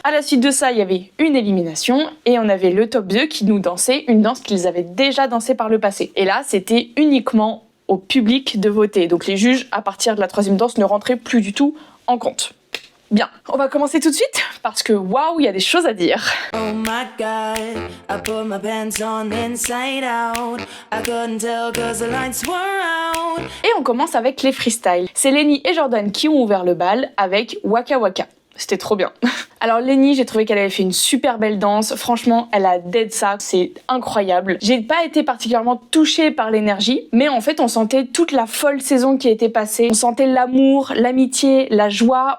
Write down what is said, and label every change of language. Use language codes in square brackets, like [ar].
[fr] À la suite de ça, il y avait une élimination et on avait le top 2 qui nous dansait une danse qu'ils avaient déjà dansée par le passé. Et là, c'était uniquement au public de voter. Donc les juges, à partir de la 3e danse, ne rentraient plus du tout en compte. Bien, on va commencer tout de suite parce que waouh, il y a des choses à dire. [en] Oh my god, I put my pants on inside out. I couldn't tell 'cause the lights were out. [fr] Et on commence avec les freestyles. C'est Lenny et Jordan qui ont ouvert le bal avec Waka Waka. C'était trop bien. Alors Lenny, j'ai trouvé qu'elle avait fait une super belle danse. Franchement, elle a dead ça, c'est incroyable. J'ai pas été particulièrement touchée par l'énergie, mais en fait, on sentait toute la folle saison qui a été passée. On sentait l'amour, l'amitié, la joie.